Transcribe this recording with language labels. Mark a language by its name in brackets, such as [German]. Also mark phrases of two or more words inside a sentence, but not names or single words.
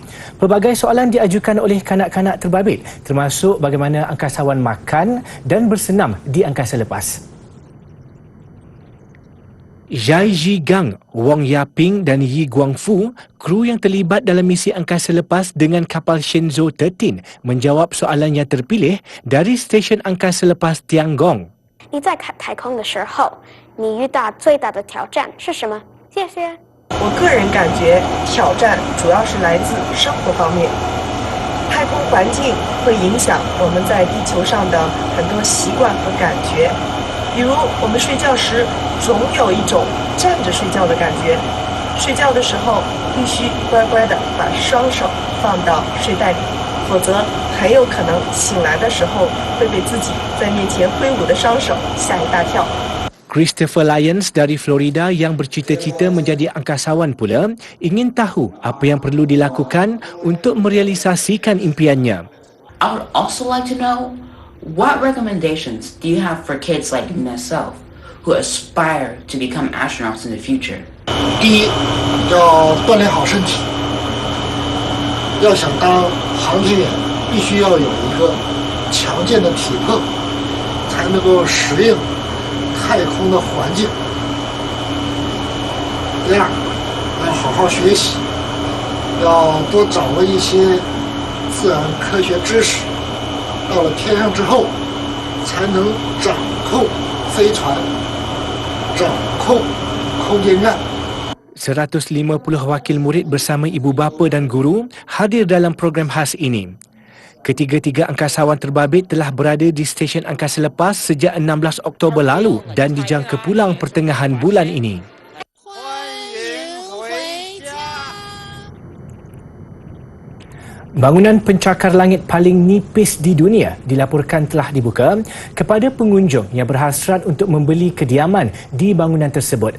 [Malay] Pelbagai soalan diajukan oleh kanak-kanak terbabit termasuk bagaimana angkasawan makan dan bersenam di angkasa lepas. Zhai Zhigang, Wong Yaping dan Yi Guangfu, kru yang terlibat dalam misi angkasa lepas dengan kapal Shenzhou 13, menjawab soalan yang terpilih dari stesen angkasa lepas Tiangong. [Chinese] 你在太空的时候，你遇到最大的挑战是什么？谢谢。我个人感觉挑战主要是来自生活方面。太空环境会影响我们在地球上的很多习惯和感觉。比如我们睡觉时总有一种站着睡觉的感觉，睡觉的时候必须乖乖地把双手放到睡袋里，否则很有可能醒来的时候会被自己在面前挥舞的双手吓一大跳。 [Malay] Christopher Lyons dari Florida yang bercita-cita menjadi angkasawan pula ingin tahu apa yang perlu dilakukan untuk merealisasikan impiannya. [English] I would also like to know, what recommendations do you have for kids like myself who aspire to become astronauts in the future? [Chinese] 第一，要锻炼好身体。要想当航天员，必须要有一个强健的体魄，才能够适应太空的环境。第二，要好好学习，要多掌握一些自然科学知识。到了天上之后，才能掌控飞船，掌控空间站。 [Malay] 150 wakil murid bersama ibu bapa dan guru hadir dalam program khas ini. Ketiga-tiga angkasawan terbabit telah berada di stesen angkasa lepas sejak 16 Oktober lalu dan dijangka pulang pertengahan bulan ini. Bangunan pencakar langit paling nipis di dunia dilaporkan telah dibuka kepada pengunjung yang berhasrat untuk membeli kediaman di bangunan tersebut.